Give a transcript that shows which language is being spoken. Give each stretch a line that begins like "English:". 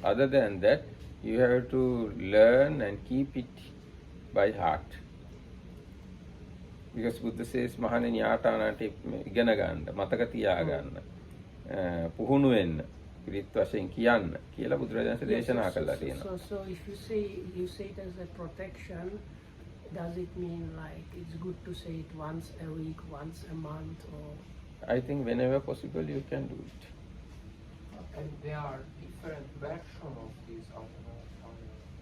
English: Other than that, you have to learn and keep it by heart. Because Buddha says,
Sinhala: මහණෙනි ආටානාටි ඉගෙන ගන්න, මතක තියා ගන්න, පුහුණු වෙන්න, පිරිත් වශයෙන් කියන්න කියලා බුදුරජාණන් දේශනා කළා තියෙනවා.
English: So if you say it as a protection, does it mean like it's good to say it once a week, once a month, or? I think whenever possible you can do it. And there are different versions of this Atanatiya.